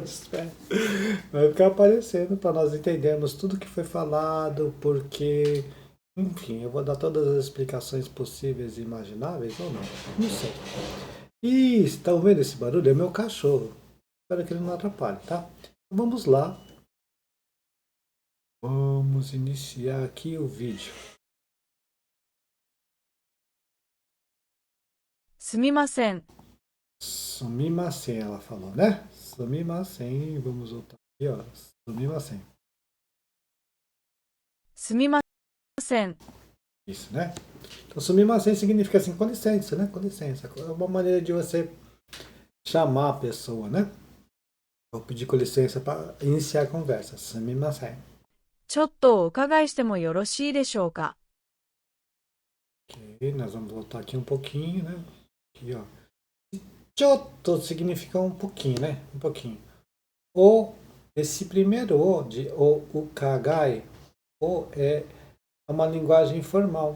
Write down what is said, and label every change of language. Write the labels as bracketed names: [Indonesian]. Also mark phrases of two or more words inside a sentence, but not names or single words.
[Portuguese] Vai ficar aparecendo para nós entendermos tudo que foi falado, porque, enfim, eu vou dar todas as explicações possíveis e imagináveis ou não? Não sei. E estão vendo esse barulho? É meu cachorro. Espero que ele não atrapalhe, tá? Vamos lá. Vamos iniciar aqui o vídeo. [Japanese] すみません。 [Portuguese] Sumimasen, ela falou, né? Sumimasen, vamos voltar aqui, ó. Sumimasen. [Japanese] すみません。 [Portuguese] Isso, né? Então, sumimasen significa assim, com licença, né? Com licença. É uma maneira de você chamar a pessoa, né? Ou pedir com licença para iniciar a conversa. Sumimasen. [Japanese] ちょっとお伺いしてもよろしいでしょうか？ [Portuguese] Ok, nós vamos voltar aqui um pouquinho, né? Aqui, ó. Chotto significa um pouquinho, né? Um pouquinho. Esse primeiro o de o kagai, é uma linguagem informal.